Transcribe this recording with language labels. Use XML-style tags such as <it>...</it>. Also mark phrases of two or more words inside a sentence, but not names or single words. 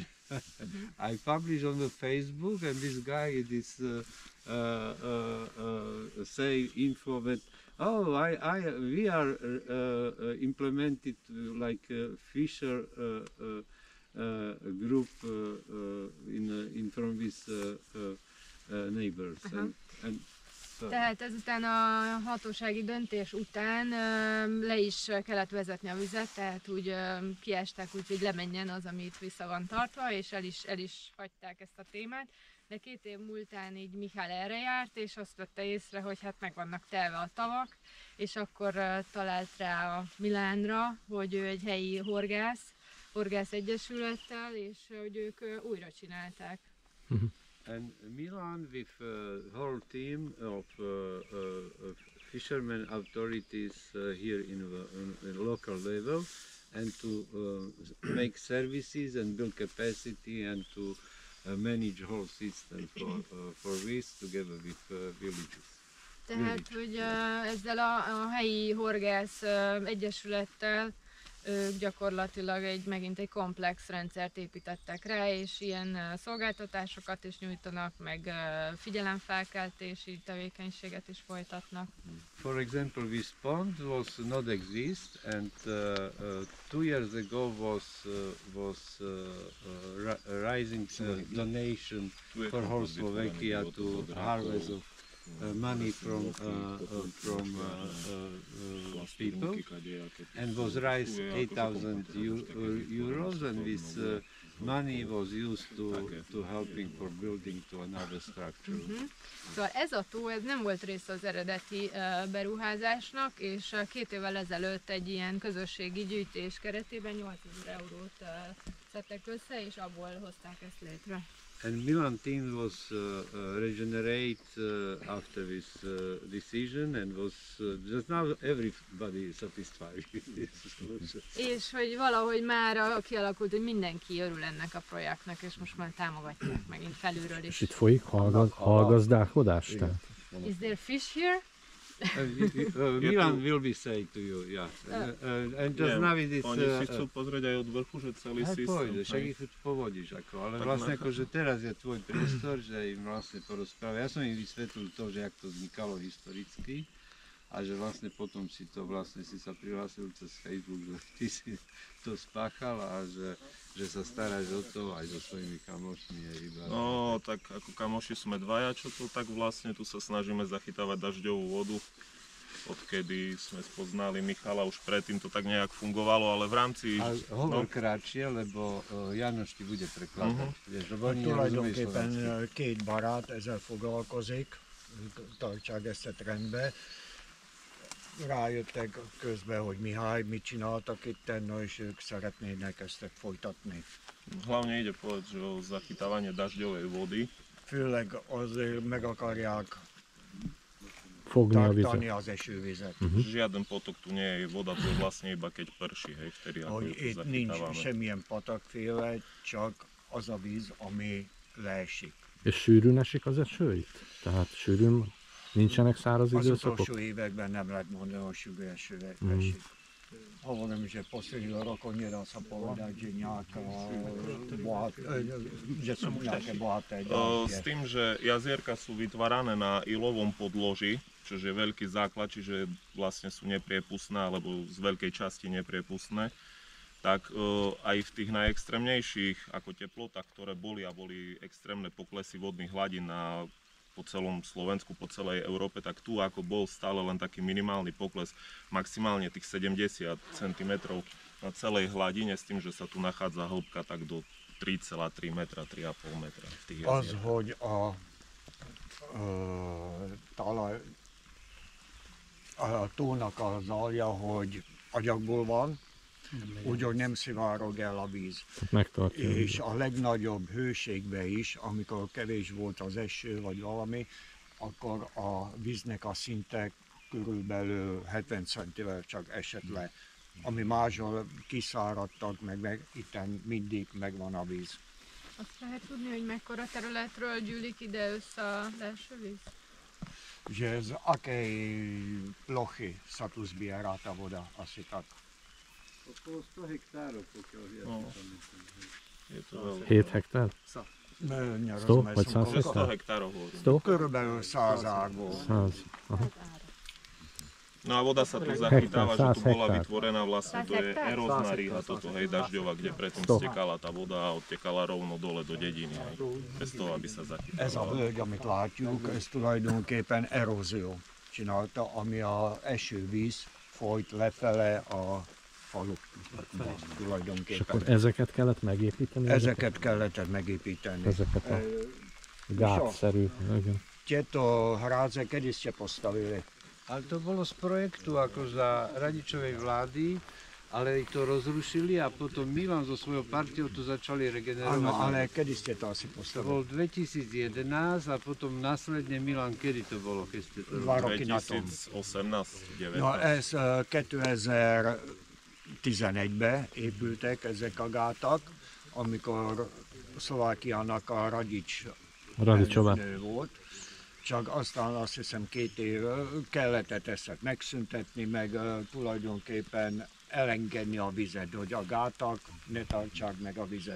<en>I published on the Facebook, and this guy is say info that we are implemented like Fisher group in from these neighbors. And</en> <hu>Tehát ezután a hatósági döntés után le is kellett vezetni a vizet, tehát úgy kiestek úgy, hogy lemenjen az, amit vissza van tartva, és el is hagyták ezt a témát. De 2 év múltán így Mihály erre járt, és azt vette észre, hogy hát meg vannak telve a tavak, és akkor talált rá a Milánra, hogy ő egy helyi horgász egyesülettel, és hogy ők újra csinálták.</hu> <en>And Milan with whole team of fishermen authorities here in local level, and to make services and build capacity and to manage whole system for this together with villages.</en> <hu>Tehát, hogy ezzel a helyi horgász egyesülettel ők gyakorlatilag megint egy komplex rendszert építettek rá, és ilyen szolgáltatásokat is nyújtanak, meg figyelemfelkeltési tevékenységet is folytatnak.</hu> <en>For example, this pond was not exist, and 2 years ago was rising donation for whole Slovakia to harvest of money from people, and was raised 8,000 euros, and this money was used to helping for building to another structure.</en> <hu>Szóval ez a tó, ez nem volt része az eredeti beruházásnak, és 2 évvel ezelőtt egy ilyen közösségi gyűjtés keretében 8000 eurót szedtek össze, és abból hozták ezt létre.</hu> <en>And Milan team was regenerate after this decision, and was just now everybody satisfied with this solution.</en> <hu>És hogy valahogy már kialakult, hogy mindenki örül ennek a projektnek, és most már támogatják megint felülről is. És itt folyik hallgazdálkodás?</hu> <en>Is there fish here? Milan will be saying to you, yeah. And just now it is...</en> <sk>Oni si chcú pozrieť aj od vrchu, že celý systém. Pôjde, však ich povodíš, ale vlastne akože teraz je tvoj priestor, že im vlastne porozprávaj. Ja som im vysvetlil to, že jak to vznikalo historicky, a že vlastne potom si sa prihlásil cez Facebook, že ty si to spáchal a že sa staráš o to aj so svojimi kamošmi. No, tak ako kamoši sme dvaja, čo to, tak vlastne tu sa snažíme zachytávať dažďovú vodu. Odkedy sme spoznali Michala, už predtým to tak nejak fungovalo, ale v rámci... A hovor krátšie, lebo János ti bude prekladať.</sk> <hu>Tulajdonképpen 2 barát ezzel foglalkozik, tartsák ezt rendbe. Rájöttek közben, hogy Mihály mit csináltak itten, és ők szeretnének ezt folytatni.</hu> <sk>Hlavne ide povedať, že o zachytávanie dažďovej vody.</sk> <hu>Főleg azért meg akarják fogni a vizet. tartani az esővizet.</hu> <sk>Žiaden potok tu nie je, voda tu je vlastne iba keď prší, hej, vtedy ako</sk> <hu>Hogy</hu> <sk>ju tu</sk> <hu>itt nincs</hu> <sk>zachytávame.</sk> <hu>semmilyen patakféle, csak az a víz, ami leesik. És sűrűn esik az eső itt? Tehát sűrűn nincsenek száraz Az időszakok? utolsó években nem lehet mondani, hogy sűrű eső esik.</hu> <sk>Hovorím, že poslední rok nedá sa povedať, že nejaká že sú nejaké bohaté S tým, že jazierka sú vytvárané na ilovom podloží, čo je veľký základ, čiže vlastne sú nepriepustné, alebo z veľkej časti nepriepustné, tak aj v tých najextrémnejších ako teplotách, ktoré boli extrémne poklesy vodných hladín po celom Slovensku, po celej Európe, tak tu ako bol stále len taký minimálny pokles, maximálne tých 70 cm na celej hladine, s tým, že sa tu nachádza hĺbka tak do 3,3 metra, 3,5 metra v tých jazierkách.</sk> <hu>Az, hogy a tónak az alja, hogy agyagból van, úgyhogy nem szivárog el a víz. És a legnagyobb hőségben is, amikor kevés volt az eső vagy valami, akkor a víznek a szinte körülbelül 70 centivel csak esett le. Ami máshol kiszáradtak, meg itten mindig megvan a víz. Azt lehet tudni, hogy mekkora területről gyűlik ide össze a leesővíz?</hu> <sk>Že z akej plochy sa tu zbiera tá voda, asi tak. Okolo 100 hektárov, pokiaľ Je to veľa.</sk> <hu>7 hektár? 100 vagy 100 hektár?</hu> <sk>100 hektárov hovorím.</sk> <hu>100? Körülbelül 100 ágból. 100. Aha.</hu> <sk>No a voda sa tu zachytáva, že tu bola vytvorená vlastne, to je erózna rýha, toto hej, dažďová, kde predtým stekala tá voda a odtekala rovno dole do dediny, hej, bez toho, aby sa zachytávala.</sk> <hu>Ez a völgy, amit látjuk, ez tulajdonképpen erózió csinálta, ami a esővíz folyt lefele a falukba tulajdonképpen. És akkor ezeket kellett megépíteni? Ezeket kellett megépíteni. Ezeket a gátszerű.</hu> <sk>Tieto hrádze kedy ste postavili? Ale to bolo z projektu ako za Radičovej vlády, ale to rozrušili a potom Milan so svojou partiou to začali regenerovať. Áno, ale kedy ste to asi To postavili? bol 2011 a potom následne Milan, kedy to bolo? Keď ste to 2 roky na tom. 2018, 19.</sk> <hu>No ez 2011-ben épültek ezek a gátak, amikor Szlovákiának a Radičová elnök volt. Csak aztán azt hiszem 2 év kellett ezt megszüntetni, meg tulajdonképpen elengedni a vizet, hogy a gátak ne tartsák meg a vizet.</hu>